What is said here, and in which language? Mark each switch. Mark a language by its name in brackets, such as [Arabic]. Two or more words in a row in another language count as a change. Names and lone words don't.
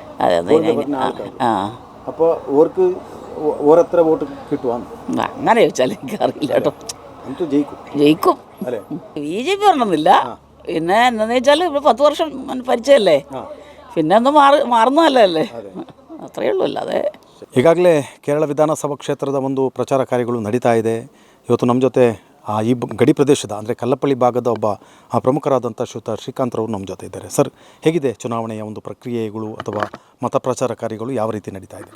[Malayalam] അപ്പോൾ ഓർക്ക് ഓരെത്ര വോട്ട് കിട്ടുവാന്ന് അങ്ങനെ ചോദിച്ചാൽ എനിക്കറിയില്ല കേട്ടോ. ജയിക്കും അല്ലേ? BJP വരണമെന്നില്ല. പിന്നെ എന്താണെന്ന് വെച്ചാൽ ഇപ്പോൾ 10 വർഷം പരിചയമല്ലേ, പിന്നെ ഒന്ന് മാറുന്നതല്ലേ, അത്രേ ഉള്ളൂ അല്ലാതെ. [Kannada] ಈಗಾಗಲೇ ಕೇರಳ ವಿಧಾನಸಭಾ ಕ್ಷೇತ್ರದ ಒಂದು ಪ್ರಚಾರ ಕಾರ್ಯಗಳು ನಡೀತಾ ಇದೆ. ಇವತ್ತು ನಮ್ಮ ಜೊತೆ ಈ ಗಡಿ ಪ್ರದೇಶದ ಅಂದರೆ ಕಲ್ಲಪಳ್ಳಿ ಭಾಗದ ಒಬ್ಬ ಪ್ರಮುಖರಾದಂಥ ಶ್ರೀಕಾಂತ್ ಅವರು ನಮ್ಮ ಜೊತೆ ಇದ್ದಾರೆ. ಸರ್, ಹೇಗಿದೆ ಚುನಾವಣೆಯ ಒಂದು ಪ್ರಕ್ರಿಯೆಗಳು ಅಥವಾ ಮತ ಪ್ರಚಾರ ಕಾರ್ಯಗಳು ಯಾವ ರೀತಿ ನಡೀತಾ ಇದೆ?